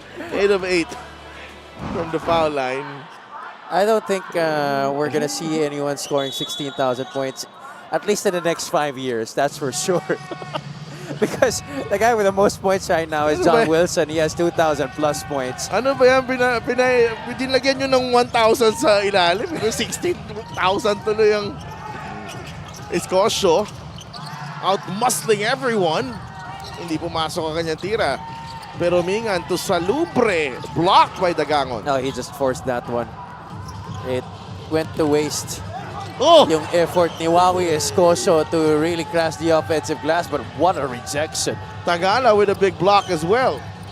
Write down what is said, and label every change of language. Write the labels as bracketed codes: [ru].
[en] 8 of 8 from the foul line. I don't think we're going to see anyone scoring 16,000 points, at least in the next 5 years, that's for sure. Because the guy with the most points right now is John Wilson. He has 2,000 plus points. [tl] Ano ba yan? Dinlagyan nyo ng 1,000 sa ilalim. 16,000 tuloy ang Escosio. [en] Out-muscling everyone. [tl] Hindi pumasok ang kanyang tira. Pero Mingan to Salubre. [en] Blocked by Dagangon. No, he just forced that one. It went to waste. Oh! [tl] Yung effort ni Wawi Escoso [en] to really crash the offensive glass, but what a rejection. Tagala with a big block as well.